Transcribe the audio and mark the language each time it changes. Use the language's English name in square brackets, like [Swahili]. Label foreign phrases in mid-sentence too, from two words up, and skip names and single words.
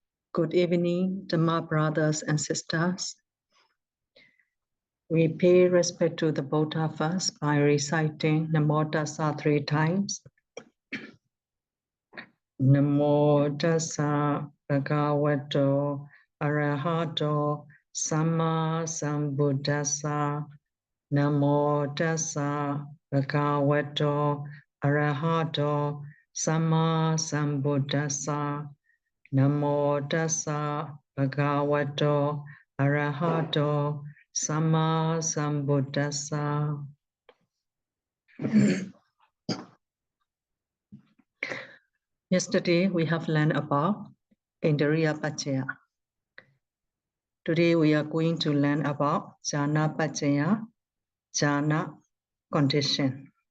[English] Good evening, Dhamma brothers and sisters. We pay respect to the Buddha first by reciting Namo Tassa 3 times. [Pali] Namo Tassa Bhagavato Arahato Samma Sambuddhassa. Namo Tassa Bhagavato Arahato Samma Sambuddhassa. Namo Tassa Bhagavato Arahato Samma Sambuddhassa. [English] Yesterday we have learned about [Pali] Indriya Paccaya. [English] Today we are going to learn about [Pali] Jhana Paccaya, [English] Jhana condition.